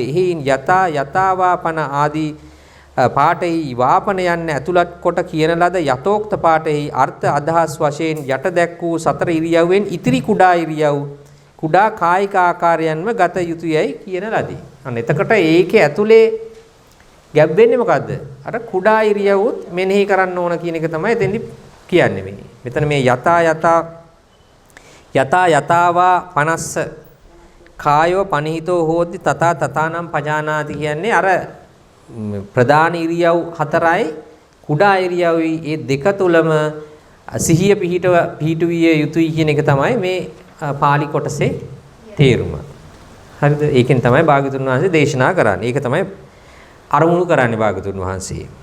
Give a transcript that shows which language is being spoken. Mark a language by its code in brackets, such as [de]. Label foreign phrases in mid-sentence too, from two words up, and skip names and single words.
[si] එහෙයින් යතාවාපන ආදී පාඨෙහි වාපන යන්න ඇතුළත් කොට කියන ලද යතෝක්ත පාඨෙහි අර්ථ අදහස් වශයෙන් යට දැක් වූ සතර ඉරියව්වෙන් ඉතිරි කුඩා කායික ආකාරයන්ම ගත යුතුයයි කියන ලදී. අන්න එතකොට ඒකේ ඇතුලේ ගැබ් වෙන්නේ මොකද්ද? අර කුඩා ඉරියව්වුත් මෙනෙහි කරන්න ඕන කියන එක තමයි එතෙන්දි කියන්නේ මේ. මෙතන මේ [pi] යතාවා පනස්ස කායෝ පනිහිතෝ හෝති තථානම් පජානාති [si] කියන්නේ අර ප්‍රධාන ඉරියව් හතරයි කුඩා ඉරියව්යි ඒ දෙක තුලම සිහිය පිහිටුවිය යුතුයි කියන එක තමයි මේ පාලි කොටසේ තේරුම. හරිද? ඒකෙන් තමයි භාග්‍යතුන් වහන්සේ දේශනා කරන්නේ. ඒක තමයි අරමුණු කරන්නේ භාග්‍යතුන් වහන්සේ.